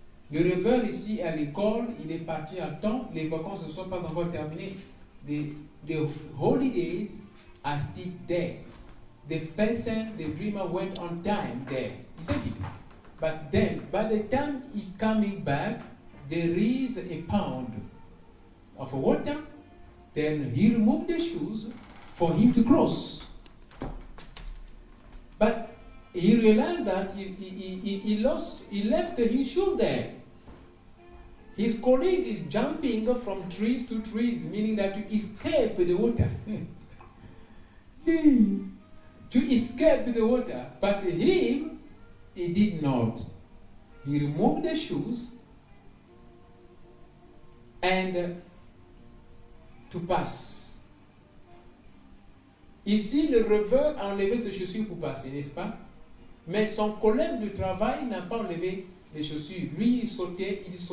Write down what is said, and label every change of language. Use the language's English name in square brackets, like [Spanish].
[French] Le rêveur ici à l'école, il est parti à temps. Les vacances ne sont pas encore terminées. [English] The holidays are still there. The person, the dreamer, went on time there, isn't it? But then, by the time he's coming back, there is a pound of water. Then he removed the shoes for him to cross. But he realized that he left his shoe there. His colleague is jumping from trees to trees, meaning that to escape the water. To escape the water. But him, he did not. He removed the shoes and to pass. [French] Ici, le rêveur a enlevé ses chaussures pour passer, n'est-ce pas? Mais son collègue de travail n'a pas enlevé les chaussures. Lui, il sautait.